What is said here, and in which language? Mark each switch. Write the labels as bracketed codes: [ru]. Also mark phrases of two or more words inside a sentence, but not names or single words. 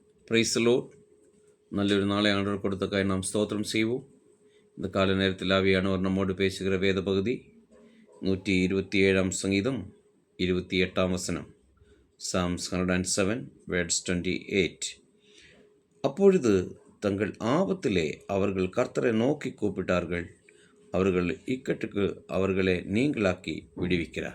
[en] Praise the Lord. [ta] நல்லொரு நாளை ஆண்டவர் கொடுத்ததற்காக நாம் ஸ்தோத்திரம் செய்வோம். இந்த கால நேரத்தில் ஆவியானவர் நம்மோடு பேசுகிற வேத பகுதி 127 சங்கீதம் 28 வசனம். [en] Psalms 107 verse 28. [ta] அப்பொழுது தங்கள் ஆபத்திலே அவர்கள் கர்த்தரை நோக்கி கூப்பிட்டார்கள், அவர்கள் இக்கட்டுக்கு அவர்களை நீங்களாக்கி விடுவிக்கிறார்.